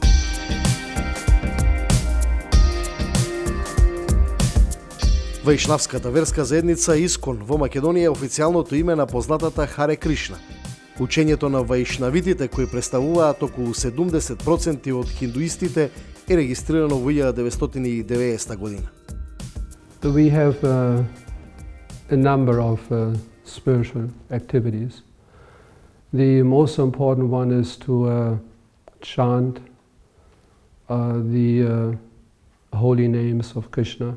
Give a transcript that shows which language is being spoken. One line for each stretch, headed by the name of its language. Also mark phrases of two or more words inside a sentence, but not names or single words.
Macedonian: Вајшнавската верска заедница Искон во Македонија е официјалното име на познатата Харе Кришна. Учењето на вајшнавитите, кои представуваат околу 70% од хиндуистите, е регистрирано во 1990 година.
English: We have a number of spiritual activities. The most important one is to chant the holy names of Krishna.